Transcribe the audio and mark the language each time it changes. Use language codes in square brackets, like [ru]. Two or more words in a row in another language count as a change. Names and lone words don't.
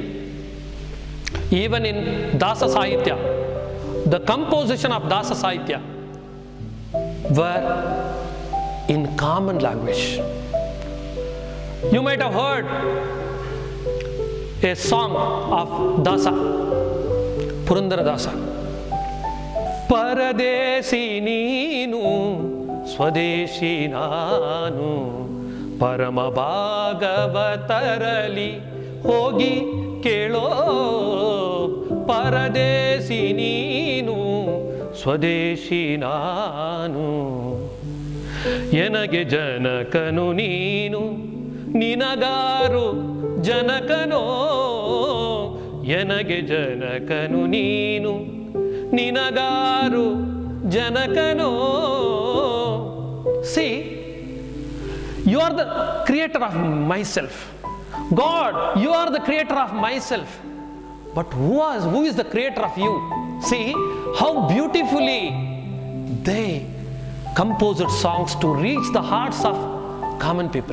[en] Even in Dasa Sahitya, the composition of Dasa Sahitya were in common language. You might have heard a song of Dasa, Purandara Dasa. [kn] ಪರದೇಸಿ ನೀನು, ಸ್ವದೇಶಿ ನಾನು, ಪರಮ ಭಾಗವತರಲಿ ಹೋಗಿ ಕೇಳೋ. ಪರದೇಸಿ ನೀನು, ಸ್ವದೇಶಿ ನಾನು, ಎನಗೆ ಜನಕನು ನೀನು, ನಿನಗಾರು ಜನಕನೋ ಎನಗೆ ಜನಕನು ನೀನು ನಿನಗಾರು ಜನಕನೋ. [en] See, you are the creator of myself. God, you are the creator of myself. But who is the creator of you? See how beautifully they composed songs to reach the hearts of common people.